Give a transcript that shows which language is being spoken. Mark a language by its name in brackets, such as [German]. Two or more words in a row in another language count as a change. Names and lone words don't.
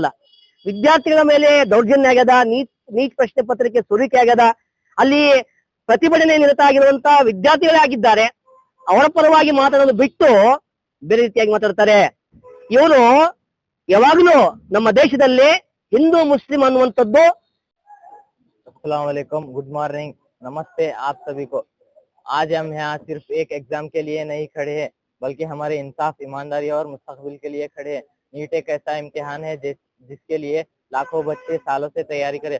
[Kannada] ವಿದ್ಯಾರ್ಥಿಗಳ ಮೇಲೆ ದೌರ್ಜನ್ಯ ಆಗ್ಯದ, ನೀಟ್ ಪ್ರಶ್ನೆ ಪತ್ರಿಕೆ ಸೋರಿಕೆ ಆಗ್ಯದ, ಅಲ್ಲಿ ಪ್ರತಿಭಟನೆ ನಿರತ ಆಗಿರುವಂತ ವಿದ್ಯಾರ್ಥಿಗಳೇ ಆಗಿದ್ದಾರೆ. ಅವರ ಪರವಾಗಿ ಮಾತಾಡೋದು ಬಿಟ್ಟು ಬೇರೆ ರೀತಿಯಾಗಿ ಮಾತಾಡ್ತಾರೆ. ಇವರು ಯಾವಾಗಲೂ ನಮ್ಮ ದೇಶದಲ್ಲಿ ಹಿಂದೂ ಮುಸ್ಲಿಂ ಅನ್ನುವಂಥದ್ದು. [Hindi] अस्सलाम वालेकुम, [English] good morning, [Hindi] नमस्ते आप सभी को। आज हम यहाँ सिर्फ एक एग्जाम के लिए नहीं खड़े हैं, बल्कि हमारे इंसाफ, ईमानदारी और मुस्तकबिल के लिए खड़े हैं। नीट एक ऐसा इम्तिहान है जिसके लिए लाखों बच्चे सालों से तैयारी करे।